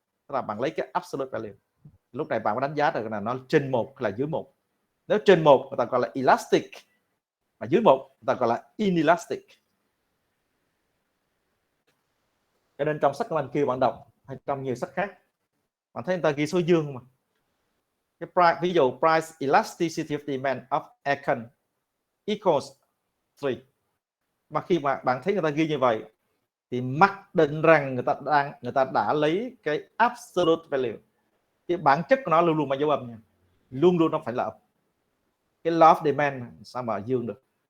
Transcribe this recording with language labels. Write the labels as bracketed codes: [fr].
[vi] Tức là bạn lấy cái absolute value. Lúc này bạn có đánh giá được là nó trên 1 hay là dưới 1. Nếu trên 1 người ta gọi là elastic, mà dưới 1 người ta gọi là inelastic. Cho nên trong sách của anh kia bạn đọc hay trong nhiều sách khác, bạn thấy người ta ghi số dương mà. [en] Cái price, [vi] ví dụ [en] price elasticity of demand of aircon equals 3. [vi] Mà khi mà bạn thấy người ta ghi như vậy thì mặc định rằng người ta đã lấy cái absolute value. Cái bản chất của nó luôn luôn mang dấu âm nha. Luôn luôn nó phải là âm. Cái law of demand sao mà dương được.